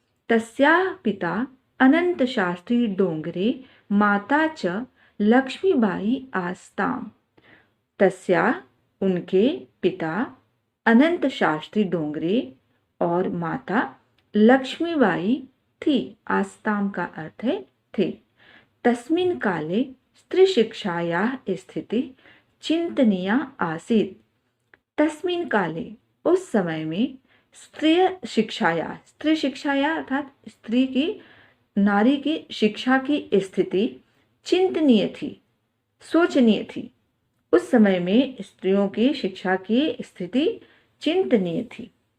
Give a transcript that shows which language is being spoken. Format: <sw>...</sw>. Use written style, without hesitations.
<sa>तस्याः पिता अनंत शास्त्री डोंगरे माता च लक्ष्मीबाई आस्ताम। तस्याः</sa> <hi>उनके पिता अनंत शास्त्री डोंगरे और माता लक्ष्मीबाई थी। आस्ताम का अर्थ है थे।</hi> <sa>तस्मिन् काले स्त्री शिक्षायाः स्थिति चिंतनीया आसीत्। तस्मिन् काले</sa> <hi>उस समय में स्त्री शिक्षाया अर्थात स्त्री की नारी की शिक्षा की स्थिति चिंतनीय थी, सोचनीय थी। उस समय में स्त्रियों की शिक्षा की स्थिति चिंतनीय थी।</hi>